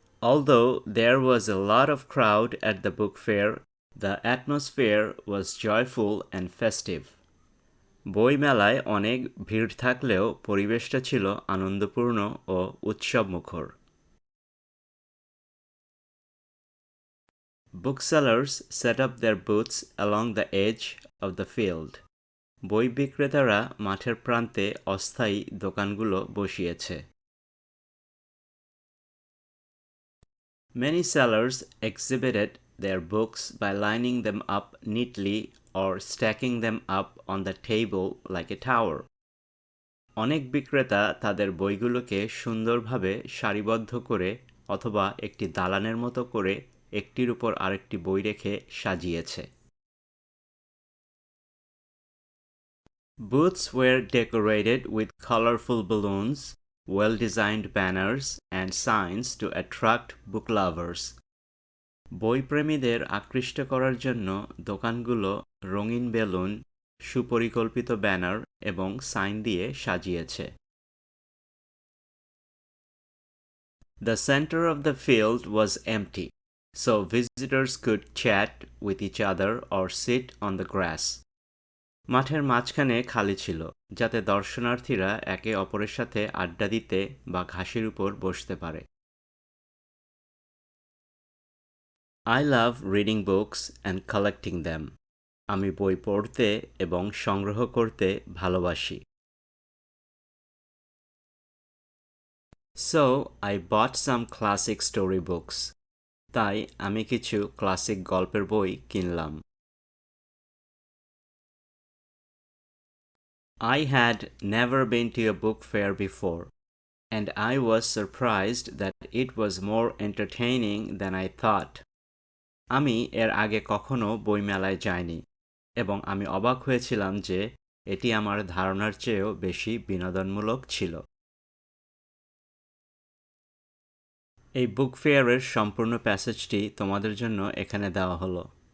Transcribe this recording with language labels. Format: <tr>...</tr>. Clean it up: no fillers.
<en>Although there was a lot of crowd at the book fair, the atmosphere was joyful and festive.</en> <bn>বইমেলায় অনেক ভিড় থাকলেও পরিবেশটা ছিল আনন্দপূর্ণ ও উৎসবমুখর।</bn> <en>Booksellers set up their booths along the edge of the field.</en> <bn>বই বিক্রেতারা মাঠের প্রান্তে অস্থায়ী দোকানগুলো বসিয়েছে।</bn> <en>Many sellers exhibited their books by lining them up neatly or stacking them up on the table like a tower.</en> <bn>অনেক বিক্রেতা তাদের বইগুলোকে সুন্দরভাবে সারিবদ্ধ করে অথবা একটি দালানের মতো করে একটির উপর আরেকটি বই রেখে সাজিয়েছে।</bn> <en>Booths were decorated with colorful balloons, well-designed banners and signs to attract book lovers.</en> <bn>বইপ্রেমীদের আকৃষ্ট করার জন্য দোকানগুলো রঙিন বেলুন, সুপরিকল্পিত ব্যানার এবং সাইন দিয়ে সাজিয়েছে।</bn> <en>The center of the field was empty, so visitors could chat with each other or sit on the grass.</en> <bn>মাঠের মাঝখানে খালি ছিল, যাতে দর্শনার্থীরা একে অপরের সাথে আড্ডা দিতে বা ঘাসের উপর বসতে পারে।</bn> <en>I love reading books and collecting them.</en> <bn>আমি বই পড়তে এবং সংগ্রহ করতে ভালোবাসি।</bn> <en>So, I bought some classic storybooks.</en> <bn>তাই আমি কিছু ক্লাসিক গল্পের বই কিনলাম।</bn> <en>I had never been to a book fair before, and I was surprised that it was more entertaining than I thought.</en> <bn>আমি এর আগে কখনো বইমেলায় যাইনি এবং আমি অবাক হয়েছিলাম যে এটি আমার ধারণার চেয়েও বেশি বিনোদনমূলক ছিল। এই বুক ফেয়ারের সম্পূর্ণ প্যাসেজটি তোমাদের জন্য এখানে দেওয়া হলো।</bn>